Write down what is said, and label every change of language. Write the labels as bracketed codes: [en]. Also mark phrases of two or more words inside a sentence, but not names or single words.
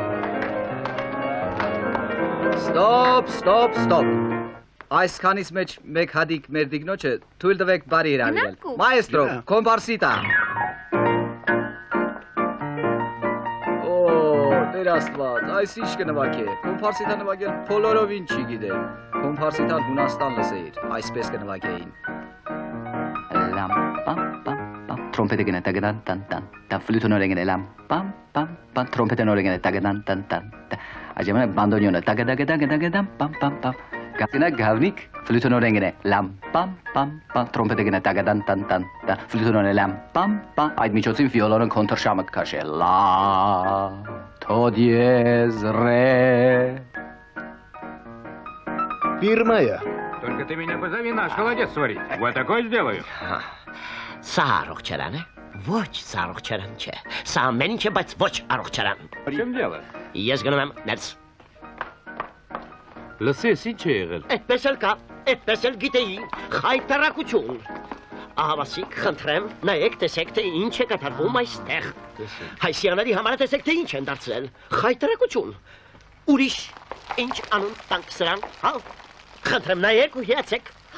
[hy] Ստոպ։ Այսքանից մեջ մեկ հատիկ մեր դիգնոջը թույլ տվեք բարի հրավիրել։ Մայստրո, կոմպարսիտա։ Օ, Տեր Աստված, այս ինչ կնվագե։ Կոմպարսիտա նվագել բոլորովին չի գիտեմ։ Կոմպարսիտան Հունաստան լսեիր, այսպես կնվագեին։ Լամ պամ պամ պամ, տրոմպետը գնա տագդան տան տան, դա ֆլյուտոնորը գնա լամ պամ պամ պամ, տրոմպետը գնա տագդան տան տան։ Այժմ բանդոնիոնը տագդագդագդագդամ պամ պամ պամ։ Գավնա գավնիկ ֆլյուտոնորեն գնա լամ պամ պամ պամ, տրոմպետը գնա տագդան տան տան, դա ֆլյուտոնորը լամ պամ պամ, այդ միջոցին վիոլոնը կոնտրշամը կքաշե լա թո դիեզ ռե [ru] Фирмая. Только ты меня позови наш холодец сварить. Вот такой сделаю. [hy] Սա առողջարան է, ոչ սա առողջարան չէ, սա ամեն ինչ է, բայց ոչ առողջարան։ [ru] В чем дело? [hy] Ես գնում եմ ներս։ Լսես, ինչ է եղել։ Այդպես էլ կա, այդպես էլ գիտեի, խայտարակություն։ Ահավասիկ, խնդրեմ, նայեք, տեսեք, թե ինչ է կատարվում այստեղ։ Հայսյանների համար տեսեք, թե ինչ են դարձրել։ Խայտարակություն։ Ուրիշ, ինչ անուն տանք սրան, հա։ Խնդրեմ, նայեք ու հիացեք։